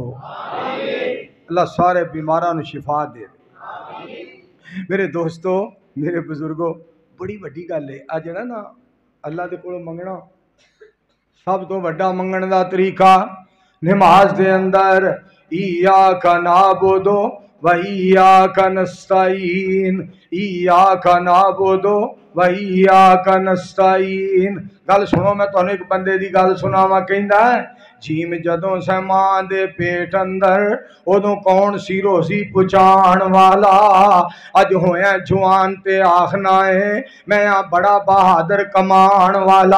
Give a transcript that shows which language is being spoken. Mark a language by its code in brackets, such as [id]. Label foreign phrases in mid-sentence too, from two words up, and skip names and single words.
[pa] اللہ سارے بیماراں نوں شفا دے. میرے دوستو میرے بزرگو بڑی وڈی گل اے آ جیہڑا نہ اللہ دے کولوں منگنا سب توں وڈا منگن دا طریقہ نماز دے اندر [ar] إياك نعبد وإياك نستعين, إياك نعبد وإياك نستعين. [pa] گل سنو میں تہانوں اک بندے دی گل سناواں۔ کہندا اے جیم جدوں سی ماں دے پیٹ اندر اودوں کون سی روزی پچان والا، اج ہویا جوان تے آکھنا اے میں بڑا بہادر کمان والا.